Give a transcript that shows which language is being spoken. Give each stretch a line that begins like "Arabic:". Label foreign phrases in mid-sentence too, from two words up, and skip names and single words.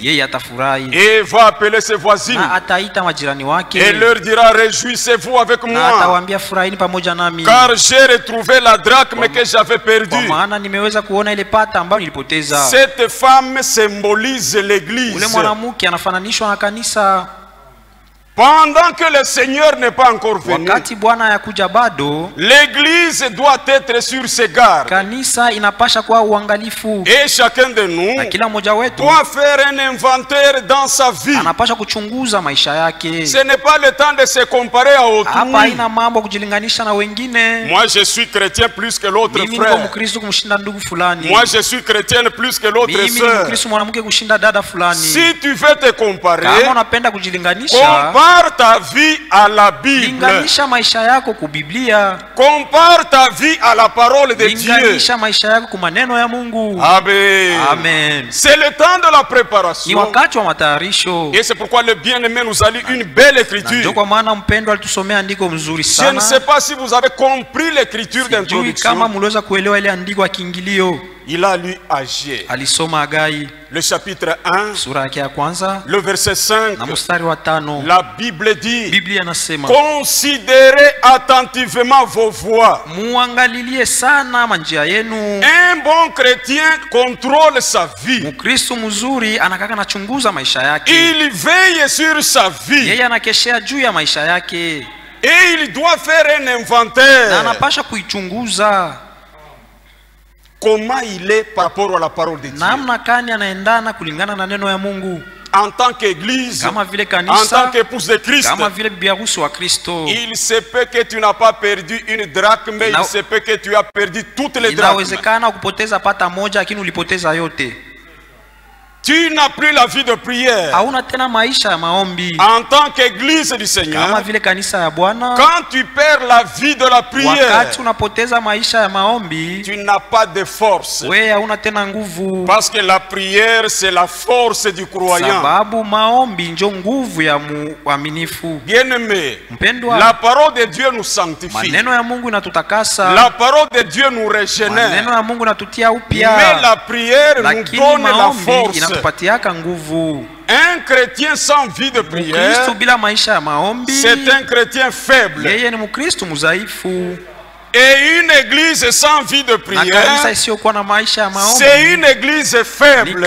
French: Et elle va appeler ses voisines. Et leur dira, réjouissez-vous avec moi, car j'ai retrouvé la drachme que j'avais perdue. Cette femme symbolise l'église. Pendant que le Seigneur n'est pas encore venu,
Swahili: wakati Bwana yakuja bado,
French: l'église doit être sur ses gardes.
Swahili: Kanisa inapasha kuwa uangalifu.
French: Et chacun de nous
Swahili: na kila mmoja wetu
French: doit faire un inventaire dans sa vie.
Swahili: Anapasha kuchunguza maisha yake.
French: Ce n'est pas le temps de se comparer à autrui.
Swahili: Hapa haina mambo kujilinganisha na wengine.
French: Moi je suis chrétien plus que l'autre frère.
Swahili: Mimi ni Mkristo kumshinda ndugu fulani.
French: Moi je suis chrétienne plus que l'autre sœur.
Swahili: Mimi ni Mkristo mwanamke kushinda dada fulani.
French: Si tu veux te comparer,
Swahili: kama unapenda kujilinganisha,
French: compare ta vie à la Bible.
Swahili: Linganisha maisha yako ku Biblia.
French: Compare ta vie à la parole de Dieu.
Swahili: Linganisha maisha yako ku maneno ya Mungu.
French: Amen.
Swahili: Amen.
French: C'est le temps de la préparation.
Swahili: Ni wakati wa matayarisho.
French: Et c'est pourquoi le bien-aimé nous a lu une belle écriture.
Swahili: Ndio kwa maana mpendwa alitusomea andiko mzuri sana.
French: Je ne sais pas si vous avez compris l'écriture d'introduction.
Swahili: Kama mliweza kuelewa ile andiko ya kiingilio.
French: Il a lu Agé.
Swahili: Alisoma Hagai.
French: Le chapitre 1.
Swahili: Sura yake ya kwanza.
French: Le verset 5.
Swahili: Na mstari wa 5.
French: La Bible dit.
Swahili: Biblia inasema.
French: Considérez attentivement vos voies.
Swahili: Muangalilie sana manjia yenu.
French: Un bon chrétien contrôle sa vie.
Swahili: Mkristo mzuri anakaka anachunguza maisha yake.
French: Il veille sur sa vie.
Swahili: Yeye anakeshea juu ya maisha yake.
French: Et il doit faire un inventaire.
Swahili: Na anapasha kuichunguza.
French: Comment il est par rapport à la parole de Dieu.
Swahili: Namna kani anaendana kulingana na neno ya Mungu.
French: En tant qu'église,
Swahili: kama vile kanisa,
French: en tant qu'épouse de Christ,
Swahili: kama vile bibi harusi wa Kristo.
French: Il se peut que tu n'as pas perdu une drachme, mais il se peut que tu as perdu toutes les drachmes.
Swahili: Inawezekana kupoteza pata moja lakini ulipoteza yote.
French: Tu n'as plus la vie de prière.
Swahili: Hauna tena maisha ya maombi.
French: En tant qu'église du Seigneur,
Swahili: kama vile kanisa ya Bwana,
French: quand tu perds la vie de la prière,
Swahili: wakati unapoteza maisha ya maombi,
French: tu n'as pas de force.
Swahili: Wewe hauna tena nguvu.
French: Parce que la prière c'est la force du croyant.
Swahili: Sababu maombi ndio nguvu ya muaminifu.
French: Bien-aimé,
Swahili: mpendwa,
French: la parole de Dieu nous sanctifie.
Swahili: Maneno ya Mungu inatutakasa.
French: La parole de Dieu nous régénère.
Swahili: Maneno ya Mungu inatutia upya.
French: Mais la prière nous donne la force. Un chrétien sans vie de prière, c'est un chrétien faible. Et une église sans vie de prière, c'est une église faible.